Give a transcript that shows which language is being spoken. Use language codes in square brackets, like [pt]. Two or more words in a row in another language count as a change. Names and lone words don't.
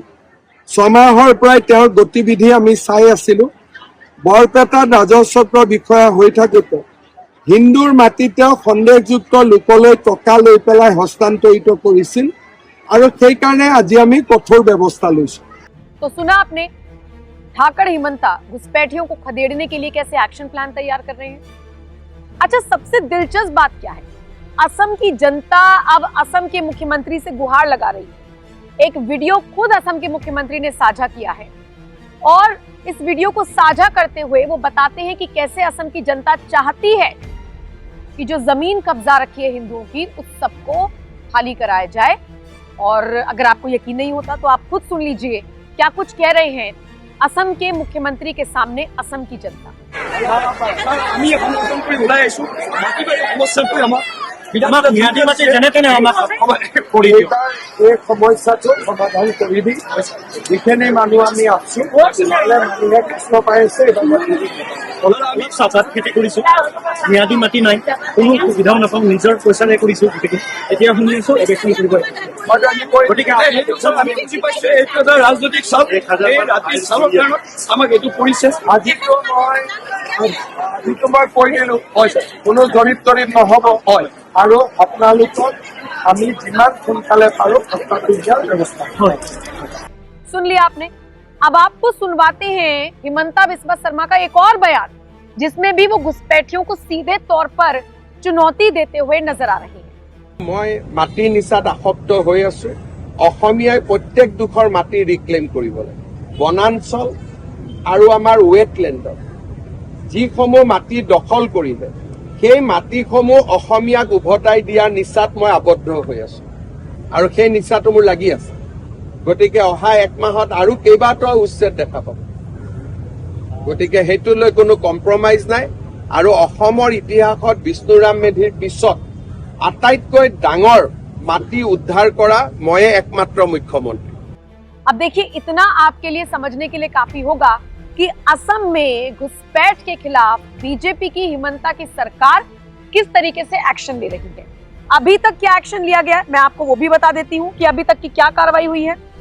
[as] 6 মাহৰ পৰাই তেওঁৰ গতিবিধি আমি চাই আছিলোঁ। বৰপেটাত ৰাজহ চক্ৰ বিষয়া হৈ থাকোঁতে হিন্দুৰ মাটি তেওঁ সন্দেহযুক্ত লোকলৈ টকা লৈ পেলাই হস্তান্তৰিত কৰিছিল আৰু সেইকাৰণে আজি আমি কঠোৰ ব্যৱস্থা লৈছোঁ। [hi] तो सुना आपने, ठाकरे हिमंता घुसपैठियों को खदेड़ने के लिए कैसे [en] action plan [hi] तैयार कर रहे हैं। अच्छा, सबसे दिलचस्प बात क्या है, असम की जनता अब असम के मुख्यमंत्री से गुहार लगा रही है। एक वीडियो खुद असम के मुख्यमंत्री ने साझा किया है और इस वीडियो को साझा करते हुए वो बताते हैं कि कैसे असम की जनता चाहती है कि जो जमीन कब्जा रखी है हिंदुओं की, उस सबको खाली कराया जाए। और अगर आपको यकीन नहीं होता तो आप खुद सुन लीजिए क्या कुछ कह रहे हैं असम के मुख्यमंत्री के सामने असम की जनता। [as] আমি এখন নতুন কৰি ওলাই আহিছো, মাটি বাৰী সমস্যাটো আমাক ম্যাদী মাটি যেনে তেনে আমাক কৰি দিয়ক। এই সমস্যাটো সমাধান কৰি দি যিখিনি মানুহ আমি আছো মানুহে কষ্ট পাই আছে। আমি চাহপাত খেতি কৰিছো, ম্যাদী মাটি নাই, কোনো সুবিধাও নাপাওঁ, নিজৰ পইচাৰে কৰিছো গোটেইখিনি। এতিয়া শুনি আছো ইলেকশ্যন কৰিব, গতিকে আমি বুজি পাইছো এইটো এটা ৰাজনৈতিক চাপ। এই ৰাজনৈতিক চাপৰ কাৰণত আমাক এইটো কৰিছে। আজিতো মই কৈ দিলো কোনো জৰীপ তৰীপ নহ'ব হয় আৰু আপোনালোকক আমি যিমান সোনকালে পাৰো হস্তান্তৰ দিয়াৰ ব্যৱস্থা হয়। [hi] सुन लिया आपने, अब आपको सुनवाते हैं हिमंता बिस्वा शर्मा का एक और बयान जिसमें भी वो घुसपैठियों को सीधे तौर पर चुनौती देते हुए नजर आ रही है। [as] মই মাটি নিচাত আসক্ত হৈ আছো। অসমীয়াই প্ৰত্যেক দুখৰ মাটি ৰিক্লেইম কৰিব লাগে। বনাঞ্চল আৰু আমাৰ ৱেটলেণ্ডৰ যিসমূহ মাটি দখল কৰিলে সেই মাটিসমূহ অসমীয়াক উভতাই দিয়াৰ নিচাত মই আবদ্ধ হৈ আছো আৰু সেই নিচাটো মোৰ লাগি আছে। গতিকে অহা 1 মাহত আৰু কেইবাটাও উচ্ছেদ দেখা পাব। গতিকে সেইটোলৈ কোনো কম্প্ৰমাইজ নাই আৰু অসমৰ ইতিহাসত বিষ্ণুৰাম মেধিৰ পিছত আটাইতকৈ ডাঙৰ মাটি উদ্ধাৰ কৰা ময়ে একমাত্ৰ মুখ্যমন্ত্ৰী। [hi] अब देखिए, इतना आपके लिए समझने के लिए काफी होगा कि असम में घुसपैठ के खिलाफ बीजेपी की हिमंता की सरकार किस तरीके से एक्शन ले रही है। अभी तक क्या एक्शन लिया गया, मैं आपको वो भी बता देती हूँ कि अभी तक की क्या कार्रवाई हुई है।